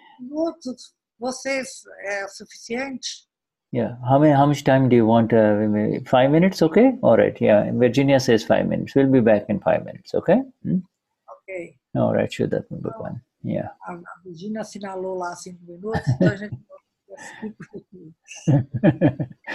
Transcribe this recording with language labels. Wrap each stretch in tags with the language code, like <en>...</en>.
<pt>Minutos, vocês é suficiente?</pt> <en>Yeah. How much time do you want? 5 minutes, okay? All right. Yeah. Virginia says 5 minutes. We'll be back in 5 minutes, okay? Ok. All right, Shuddhatma Bhagwan. Yeah.</en> <pt>A Virginia assinalou lá 5 minutos, então a gente vai 5 minutos.</pt>